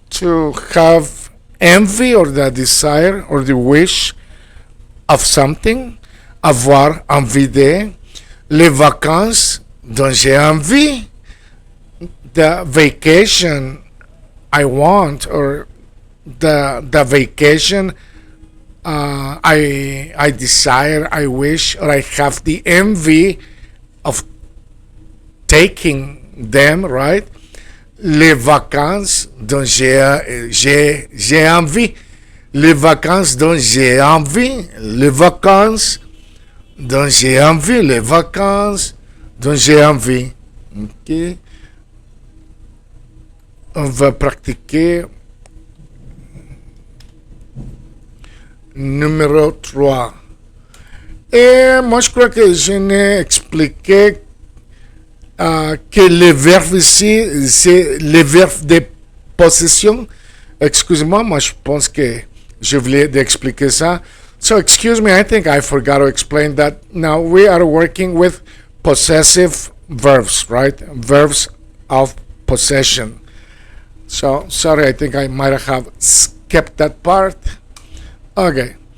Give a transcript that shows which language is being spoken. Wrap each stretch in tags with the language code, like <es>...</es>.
<en>To have envy or the desire or the wish of something.</en> <fr>Avoir envie de. Les vacances dont j'ai envie.</fr> <en>The vacation I want, or the vacation I desire, I wish, or I have the envy of taking them, right?</en> <fr>Les vacances dont j'ai envie. Les vacances dont j'ai envie. Les vacances dont j'ai envie. Les vacances dont j'ai envie. Ok. On va pratiquer. Numéro 3. Et moi, je crois que je n'ai expliqué que le verbe ici, c'est le verbe de possession. Excusez-moi, moi je pense que je voulais d'expliquer ça.</fr> <en>So excuse me, I think I forgot to explain that. Now we are working with possessive verbs, right? Verbs of possession. So sorry, I think I might have skipped that part. Okay.</en>